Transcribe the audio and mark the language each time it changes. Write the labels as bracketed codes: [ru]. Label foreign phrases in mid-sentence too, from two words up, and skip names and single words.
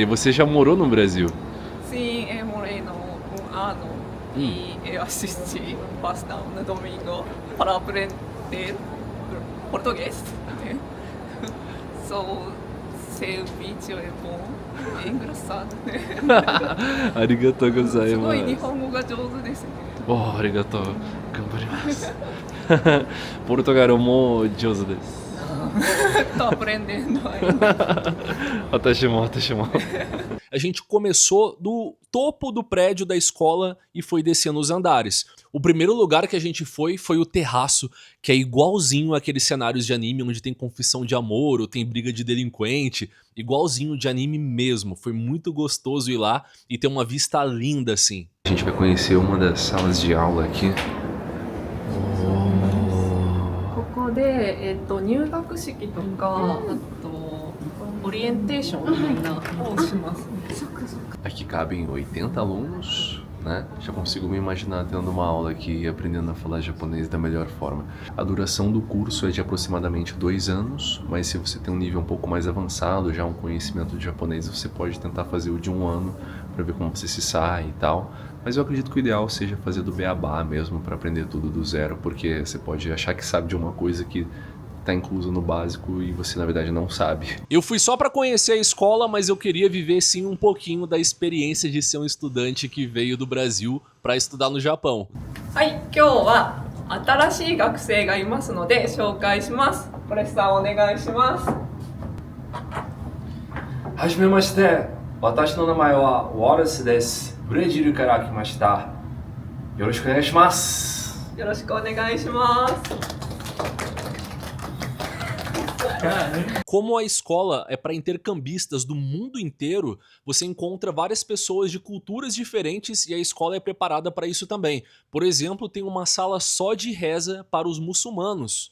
[pt] E você já morou no Brasil? Sim, eu morei no ano e eu assisti Faustão no domingo para aprender português. Seu vídeo é bom, é engraçado. [ja] ありがとうございます. すごい日本語が上手ですね。 Oh, ありがとう。頑張ります。ポルトガルも上手です. [pt] Tô aprendendo ainda. [ja] Atashimo. [pt] A gente começou do topo do prédio da escola e foi descendo os andares. O primeiro lugar que a gente foi o terraço, que é igualzinho àqueles cenários de anime onde tem confissão de amor ou tem briga de delinquente, igualzinho de anime mesmo. Foi muito gostoso ir lá e ter uma vista linda assim. A gente vai conhecer uma das salas de aula aqui. [ja] ここで、入学式とか、あとオリエンテーションみんなをします。 [pt] Aqui cabem 80 alunos, né? Já consigo me imaginar tendo uma aula aqui e aprendendo a falar japonês da melhor forma. A duração do curso é de aproximadamente 2 anos, mas se você tem um nível um pouco mais avançado, já um conhecimento de japonês, você pode tentar fazer o de 1 ano para ver como você se sai e tal. Mas eu acredito que o ideal seja fazer do beabá mesmo para aprender tudo do zero, porque você pode achar que sabe de uma coisa que tá incluso no básico e você na verdade não sabe. Eu fui só para conhecer a escola, mas eu queria viver sim um pouquinho da experiência de ser um estudante que veio do Brasil para estudar no Japão. [ja] はい、今日は新しい学生がいますので紹介します。これさんお願いします。はじめまして、私の名前はウォルスです。ブレジルから来ました。よろしくお願いします。よろしくお願いします。 [pt] Como a escola é para intercambistas do mundo inteiro, você encontra várias pessoas de culturas diferentes e a escola é preparada para isso também. Por exemplo, tem uma sala só de reza para os muçulmanos.